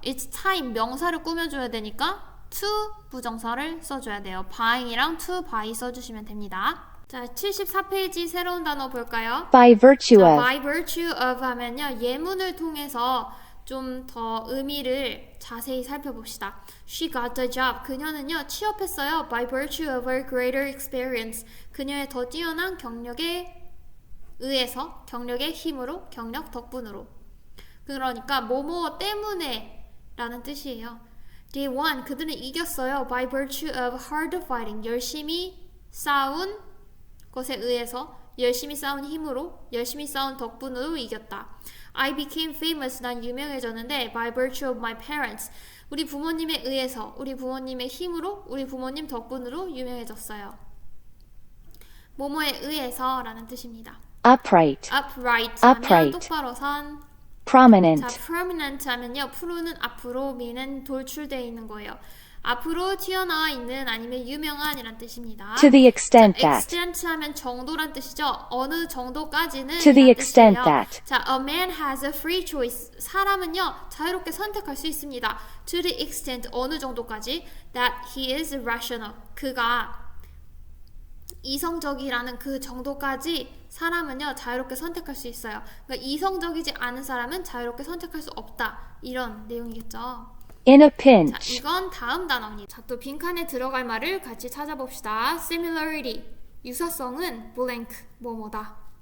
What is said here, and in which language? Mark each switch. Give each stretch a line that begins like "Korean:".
Korean: it's time 명사를 꾸며줘야 되니까 to 부정사를 써줘야 돼요. buying이랑 to buy 써주시면 됩니다. 자, 74페이지 새로운 단어 볼까요?
English: By virtue
Korean: 자,
English: of.
Korean: by virtue of 하면요, 예문을 통해서 좀 더 의미를 자세히 살펴봅시다.
English: She got the job.
Korean: 그녀는요, 취업했어요.
English: By virtue of her greater experience.
Korean: 그녀의 더 뛰어난 경력에 의해서, 경력의 힘으로, 경력 덕분으로. 그러니까 뭐뭐 때문에 라는 뜻이에요.
English: They won.
Korean: 그들은 이겼어요.
English: By virtue of hard fighting.
Korean: 열심히 싸운 것에 의해서, 열심히 싸운 힘으로, 열심히 싸운 덕분으로 이겼다.
English: I became famous.
Korean: 난 유명해졌는데
English: by virtue of my parents.
Korean: 우리 부모님에 의해서, 우리 부모님의 힘으로, 우리 부모님 덕분으로 유명해졌어요. 뭐뭐에 의해서 라는 뜻입니다.
English: Upright.
Korean: upright 하면
English: Upright.
Korean: 똑바로 선. 자,
English: Prominent.
Korean: prominent 하면요, 프로는 앞으로, 미는 돌출되어 있는 거예요. 앞으로 튀어나와 있는 아니면 유명한 이란 뜻입니다.
English: To the extent
Korean: 자,
English: that.
Korean: extent 하면 정도란 뜻이죠. 어느 정도까지는
English: To the extent
Korean: 뜻이에요.
English: that. 자, a man has a free choice.
Korean: 사람은요, 자유롭게 선택할 수 있습니다.
English: To the extent
Korean: 어느 정도까지
English: that he is rational.
Korean: 그가 이성적이라는 그 정도까지 사람은요, 자유롭게 선택할 수 있어요. 그러니까 이성적이지 않은 사람은 자유롭게 선택할 수 없다. 이런 내용이겠죠.
English: In a
Korean: 자,
English: pinch.
Korean: 이건 다음 단어입니다. 자, 또 빈칸에 들어갈 말을 같이 찾아봅시다. Similarity, 유사성은 blank, 뭐뭐다.